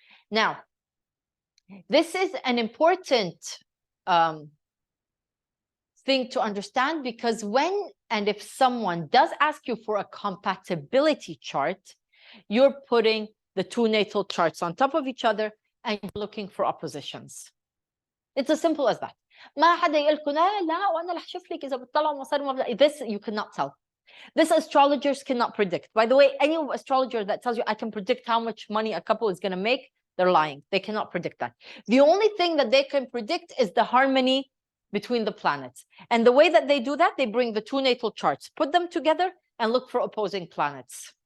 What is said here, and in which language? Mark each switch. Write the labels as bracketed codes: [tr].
[en] Now, this is an important thing to understand, because when and if someone does ask you for a compatibility chart, you're putting the two natal charts on top of each other and looking for oppositions. It's as simple as that. [ar] ما حدا يقولكم لا وانا رح اشوف لك اذا بتطلعوا مصاري مبلغ. [en] This you cannot tell. This astrologers cannot predict. By the way, any astrologer that tells you I can predict how much money a couple is going to make, they're lying. They cannot predict that. The only thing that they can predict is the harmony between the planets. And the way that they do that, they bring the two natal charts, put them together, and look for opposing planets.